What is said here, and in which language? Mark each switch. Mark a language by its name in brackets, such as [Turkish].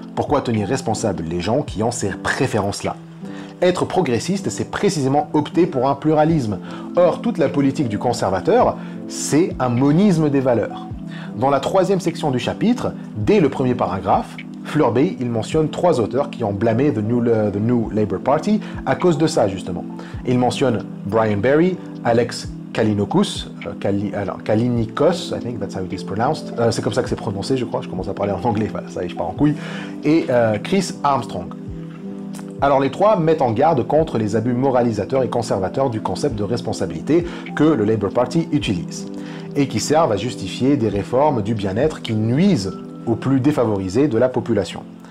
[French] Pourquoi tenir responsables les gens qui ont ces préférences-là? Être progressiste, c'est précisément opter pour un pluralisme. Or, toute la politique du conservateur, c'est un monisme des valeurs. Dans la 3e section du chapitre, dès le premier paragraphe, Fleur Bay, il mentionne 3 auteurs qui ont blâmé the New Labour Party à cause de ça, justement. Il mentionne [English] Brian Barry, Alex Kalinikos, I think that's how it is pronounced. [French] C'est comme ça que c'est prononcé, je crois. Je commence à parler en anglais, voilà, ça y est, je pars en couille. Et Chris Armstrong. Alors les 3 mettent en garde contre les abus moralisateurs et conservateurs du concept de responsabilité que le Labour Party utilise et qui servent à justifier des réformes du bien-être qui nuisent aux plus défavorisés de la population.